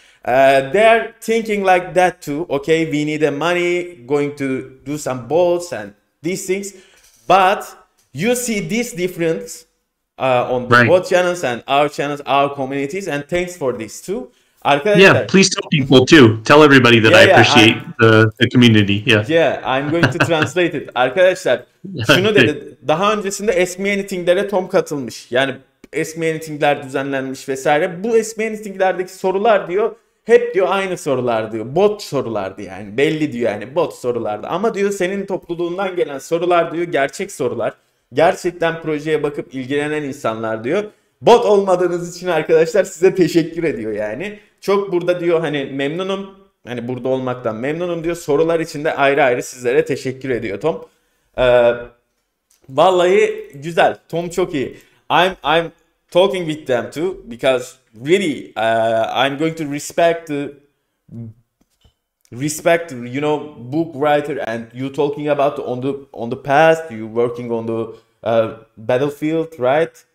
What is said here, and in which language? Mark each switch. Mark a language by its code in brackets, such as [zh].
[en] They're thinking like that too. Okay, we need the money, going to do some bots and these things. But you see this difference on the bot channels and our channels, our communities, and thanks for this too. Yeah, please tell people too. Tell everybody that I appreciate the community. Yeah, I'm going to translate it. [tr] Arkadaşlar, şunu dedi. Daha öncesinde Ask Me Anything'lere Tom katılmış. Yani Ask Me Anything'ler düzenlenmiş vesaire. Bu Ask Me Anything'lerdeki sorular diyor, hep diyor aynı sorular diyor. Bot sorulardı yani. Belli diyor yani, bot sorulardı. Ama diyor senin topluluğundan gelen sorular diyor gerçek sorular. Gerçekten projeye bakıp ilgilenen insanlar diyor. Bot olmadığınız için arkadaşlar size teşekkür ediyor yani. Çok burada diyor hani memnunum. Hani burada olmaktan memnunum diyor. Sorular için de ayrı ayrı sizlere teşekkür ediyor Tom. Vallahi güzel. Tom çok iyi. [en] I'm talking with them too because really I'm going to respect you know book writer, and you talking about on the past, you working on the battlefield, right?